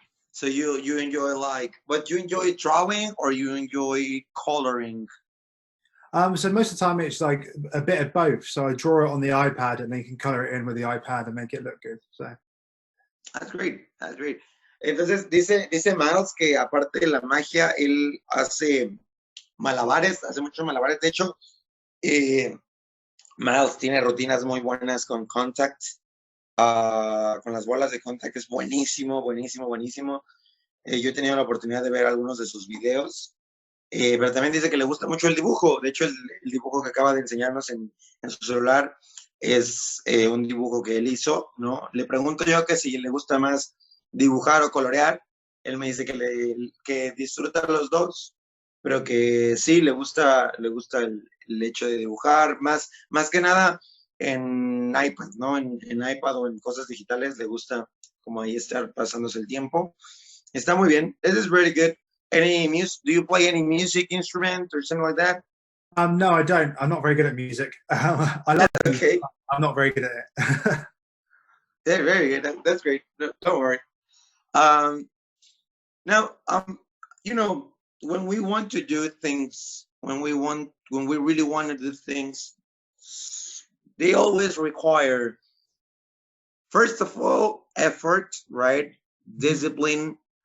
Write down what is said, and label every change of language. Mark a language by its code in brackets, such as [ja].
[en] So you enjoy but you enjoy drawing or you enjoy coloring? So most of the time it's like a bit of both. So I draw it on the iPad and then you can color it in with the iPad and make it look good. So That's great, that's great. [es] Entonces dice Miles que aparte de la magia, él hace malabares, hace muchos malabares. De hecho, Miles tiene rutinas muy buenas con contact, con las bolas de contact. Es buenísimo, buenísimo, buenísimo. Yo he tenido la oportunidad de ver algunos de sus videos, pero también dice que le gusta mucho el dibujo. De hecho, el dibujo que acaba de enseñarnos en su celular es un dibujo que él hizo, ¿no? Le pregunto yo que si le gusta más dibujar o colorear. Él me dice que disfruta los dos, pero que sí le gusta el hecho de dibujar, más que nada en iPad, ¿no? En iPad o en cosas digitales le gusta como ahí estar pasándose el tiempo. Está muy bien. [en] This is very good. Any music? Do you play any music instrument or something like that? no, I don't. I'm not very good at music. I love music. Okay. I'm not very good at it. Yeah, very good. That's great. No, don't worry. Now, you know, when we want to do things, when we really want to do things, they always require, first of all, effort, right? Discipline.